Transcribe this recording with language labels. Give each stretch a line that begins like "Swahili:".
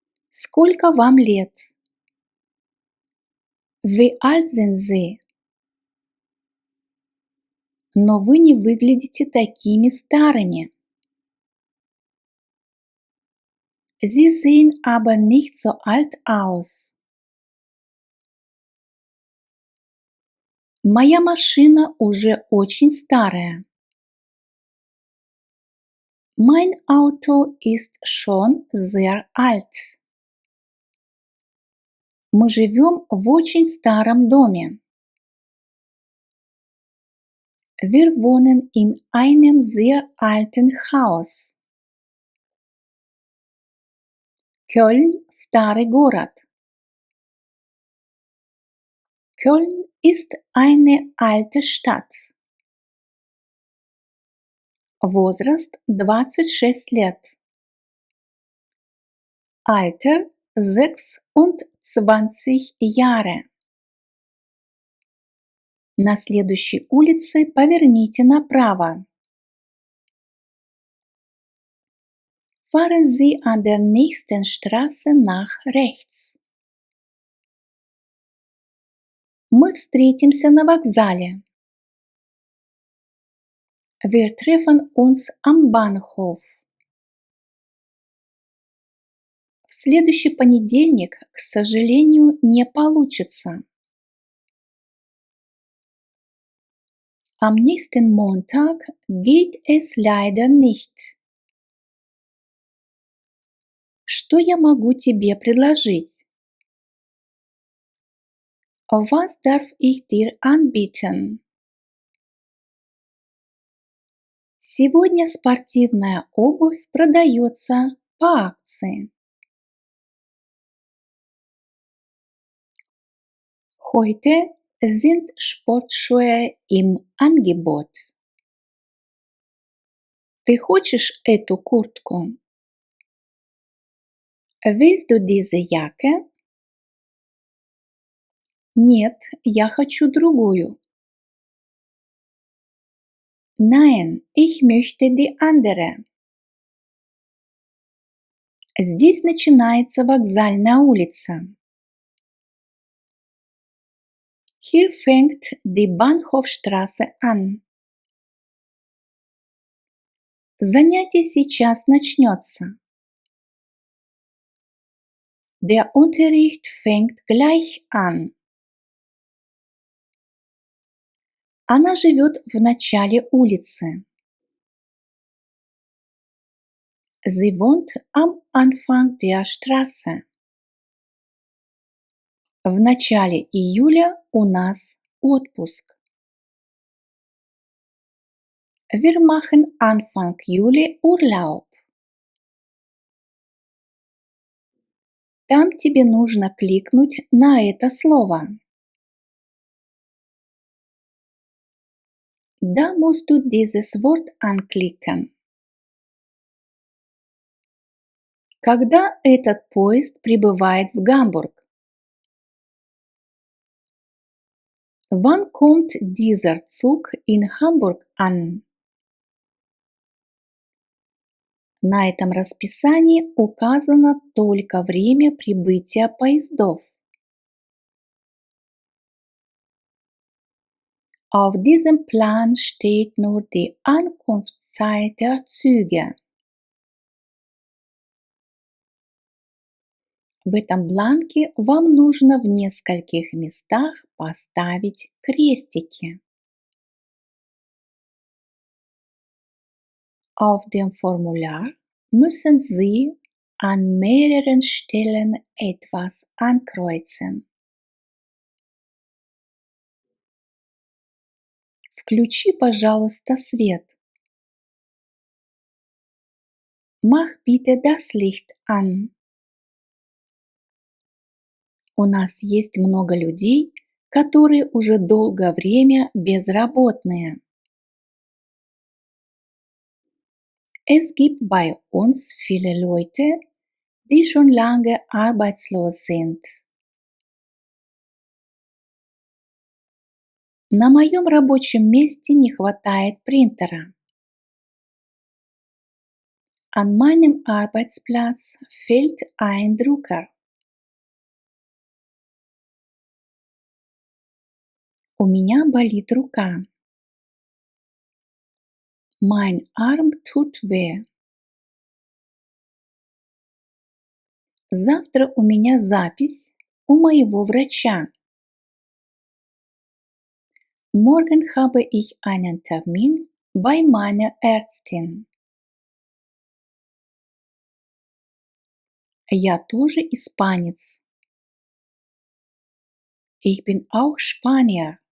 Russian: Сколько вам лет?
German: Wie alt sind Sie?
Russian: Но вы не выглядите такими старыми.
German: Sie sehen aber nicht so alt aus.
Russian: Моя машина уже очень старая.
German: Mein Auto ist schon sehr alt.
Russian: Мы живем в очень старом доме.
German: Wir wohnen in einem sehr alten Haus.
Russian: Köln – старый город.
German: Köln ist eine alte Stadt.
Russian: Возраст 26 лет.
German: Alter 26 Jahre.
Russian: На следующей улице поверните направо.
German: Fahren Sie an der nächsten Straße nach rechts.
Russian: Мы встретимся на вокзале.
German: Wir treffen uns am Bahnhof.
Russian: В следующий понедельник, к сожалению, не получится.
German: Am nächsten Montag geht es leider nicht.
Russian: Что я могу тебе предложить?
German: Was darf ich dir anbieten?
Russian: Сегодня спортивная обувь продается по акции.
German: Heute sind Sportschuhe im Angebot.
Russian: Ты хочешь эту куртку?
German: Willst du diese Jacke?
Russian: Нет, я хочу другую.
German: Nein, ich möchte die andere.
Russian: Здесь начинается вокзальная улица.
German: Hier fängt die Bahnhofstraße an.
Russian: Занятие сейчас начнется.
German: Der Unterricht fängt gleich an.
Russian: Она живет в начале улицы.
German: Sie wohnt am Anfang der Straße.
Russian: В начале июля у нас отпуск.
German: Wir machen Anfang Juli Urlaub.
Russian: Там тебе нужно кликнуть на это слово.
German: Da musst du dieses Wort anklicken.
Russian: Когда этот поезд прибывает в Гамбург?
German: Wann kommt dieser Zug in Hamburg an?
Russian: На этом расписании указано только время прибытия поездов.
German: Auf diesem Plan steht nur die Ankunftszeit der Züge.
Russian: В этом бланке вам нужно в нескольких местах поставить крестики.
German: Auf dem Formular müssen Sie an mehreren Stellen etwas ankreuzen.
Russian: Включи, пожалуйста, свет.
German: Mach bitte das Licht an.
Russian: У нас есть много людей, которые уже долгое время безработные.
German: Es gibt bei uns viele Leute, die schon lange arbeitslos sind.
Russian: На моем рабочем месте не хватает принтера.
German: An meinem Arbeitsplatz fehlt ein Drucker.
Russian: У меня болит рука.
German: Mein Arm tut weh.
Russian: Завтра у меня запись у моего врача.
German: Morgen habe ich einen Termin bei meiner Ärztin.
Russian: Я тоже испанец.
German: Ich bin auch Spanier.